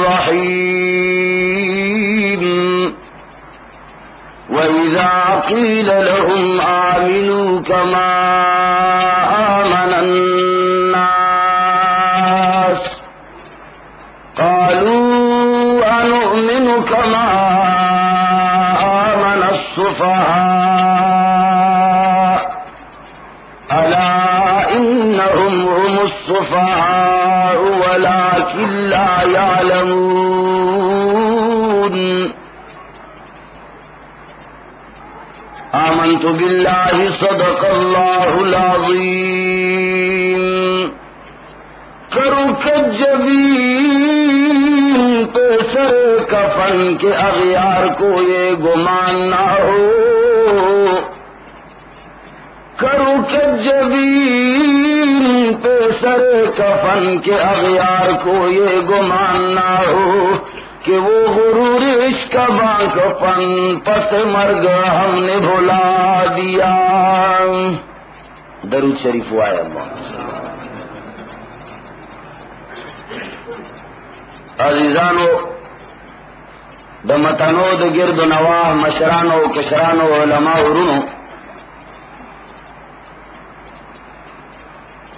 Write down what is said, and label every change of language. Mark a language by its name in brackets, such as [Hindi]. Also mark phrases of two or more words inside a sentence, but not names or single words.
[Arabic] الرحيم وإذا قيل لهم آمنوا كما آمن الناس قالوا أنؤمن كما آمن السفهاء ألا إنهم هم السفهاء ولكن لا يعلمون آمنت بالله صدق الله العظيم [Urdu] کرو کجبین پہ سر کفن کے اغیار کو یہ گمان نہ ہو کرو کجبین پہ سر کفن کے اغیار کو یہ گمان نہ ہو کہ وہ غرور عشق بانک پن پس مرگ ہم نے بھلا دیا. درود شریف وائے اللہ. [Pashto] عزیزانو د متنو د گرد و نواح مشرانو کشرانو علماء ورونو